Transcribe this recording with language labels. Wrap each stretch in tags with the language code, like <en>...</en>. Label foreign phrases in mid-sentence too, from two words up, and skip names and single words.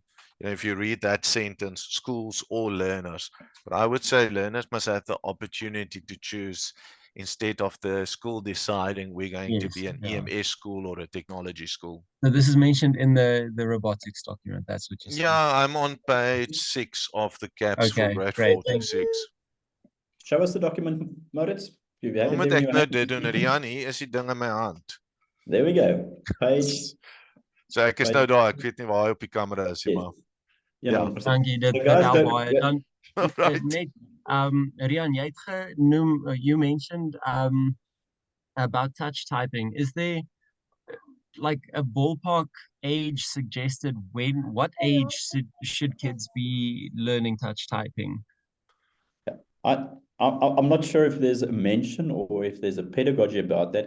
<en>If you read that sentence, schools or learners, but I would say learners must have the opportunity to choose instead of the school deciding we're going to be an EMS school or a technology school. So this is mentioned in the robotics document. That's what you're saying. Yeah, I'm on page 6 of the CAPS for grade 4 to 6. Show us the document, Maurits.</en> <af>Omdat ek nou dit doen, Rian, hier is die ding in my hand.</af> <en>There we go. Page.</en> <af>So ek is nou daar, ek weet nie waar hy op die kamera is nie, maar ja. Dankie, dit help baie. Dan net Rian, jy het genoem,</af> <en>you mentioned about touch typing. Is there like a ballpark age suggested? What age should kids be learning touch typing? I'm not sure if there's a mention or if there's a pedagogy about that.</en>